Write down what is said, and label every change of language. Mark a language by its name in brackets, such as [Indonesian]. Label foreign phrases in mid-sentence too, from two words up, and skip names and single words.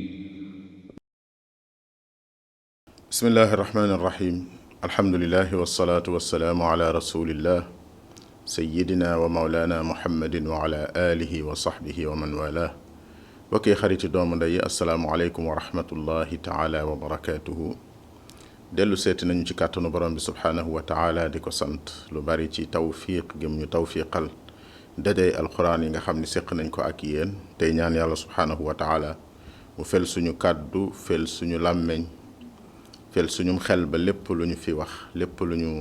[Arabic] بسم الله الرحمن الرحيم الحمد لله والصلاة والسلام على رسول الله سيدنا ومولانا محمد وعلى آله وصحبه ومن والاه وكي خريط [Wolof] دوم داي [Arabic] السلام عليكم ورحمة الله تعالى وبركاته [Wolof] dellu seeti nañu ci kàttanu borom bi [Arabic] سبحانه وتعالى [Wolof] di ko sant lu bari ci tawfiq gëm ñu tawfiqal dajay alquran yi nga xam ni séq nañ ko ak yéen tey ñaan yàlla [Arabic] سبحانه وتعالى [Wolof] mu fel suñu kàddu fel suñu làmmeñ fel suñum xel ba lépp lu ñu fi wax lépp lu ñu